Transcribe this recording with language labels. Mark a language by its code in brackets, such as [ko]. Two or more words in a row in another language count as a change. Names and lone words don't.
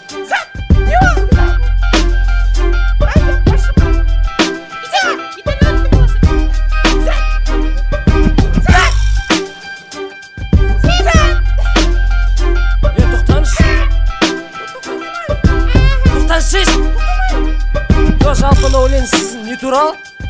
[kk] Зат, не болды. Ай, [ru] я прошу. Иди, иди, [kk] не болды. Зат. Зат. Зат. Е, тоқтаңызшы. Тоқтаңызшы. Жоқ, жалпы, мынау өлең сіз не туралы?